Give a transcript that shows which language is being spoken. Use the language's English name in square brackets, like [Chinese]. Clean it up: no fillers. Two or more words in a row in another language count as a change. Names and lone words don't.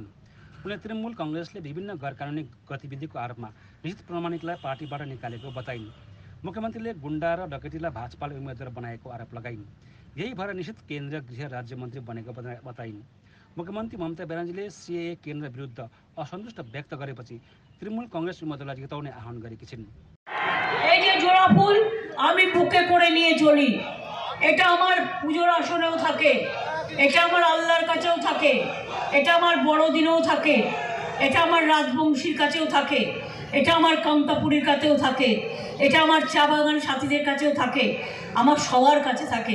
[Nepali] उनले तृणमूल कांग्रेसले विभिन्न गैरकानुनी गतिविधिको आरोपमा निश्चित प्रमाणिकलाई पार्टीबाट निकालेको बताइन्। मुख्यमन्त्रीले गुण्डा र डकैतीलाई भाजपाले उम्मेद्वार बनाएको आरोप लगाइन्। यही भएर निश्चित केन्द्रीय गृह राज्यमन्त्री बनेको बताइन्। मुख्यमन्त्री ममता ब्यानर्जीले सीएए केन्द्र विरुद्ध असन्तुष्ट व्यक्त गरेपछि तृणमूल कांग्रेस उम्मेद्वारलाई जिताउने आह्वान गरेकी छिन्। [Bangla] এই যে জোড়া ফুল আমি বুকে করে নিয়ে চলি, এটা আমার পূজোর আসনেও থাকে, এটা আমার আল্লাহর কাছেও থাকে, এটা আমার বড়দিনেও থাকে, এটা আমার রাজবংশীর কাছেও থাকে, এটা আমার কামতাপুরীর কাছেও থাকে, এটা আমার চা বাগান সাথীদের কাছেও থাকে, আমার সবার কাছে থাকে।